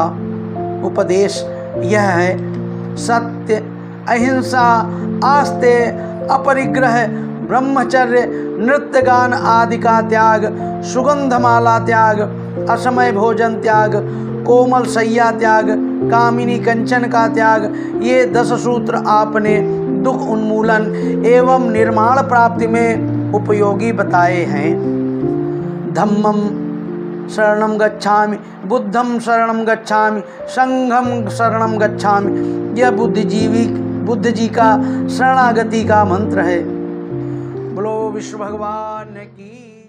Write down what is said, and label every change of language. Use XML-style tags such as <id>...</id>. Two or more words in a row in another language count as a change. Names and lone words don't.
<hi>उपदेश यह है, सत्य, अहिंसा, आस्तेय, अपरिग्रह, ब्रह्मचर्य, नृत्य गान आदि का त्याग, सुगंधमाला त्याग, असमय भोजन त्याग, कोमल सैया त्याग, कामिनी कंचन का त्याग, ये 10 सूत्र आपने दुख उन्मूलन एवं निर्माण प्राप्ति में उपयोगी बताए हैं।</hi> <pi>धम्मं शरणं गच्छामि, बुद्धं शरणं गच्छामि, संघं शरणं गच्छामि,</pi> <hi>यह बुद्ध जी का शरणागति का मंत्र है। बोलो विष्णु भगवान की।</hi>